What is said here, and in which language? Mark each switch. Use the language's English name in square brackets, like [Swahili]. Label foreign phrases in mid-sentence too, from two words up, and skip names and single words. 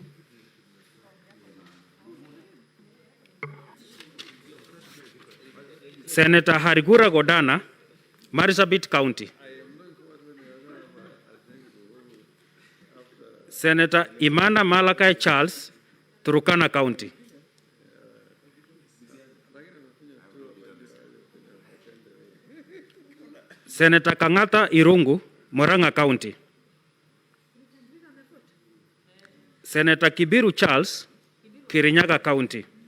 [English] Senator Harigura Godana, Marsabit County. Senator Imana Malakai Charles, Turkana County. Senator Kangata Irungu, Moranga County. Senator Kibiru Charles, Kirinyaga County.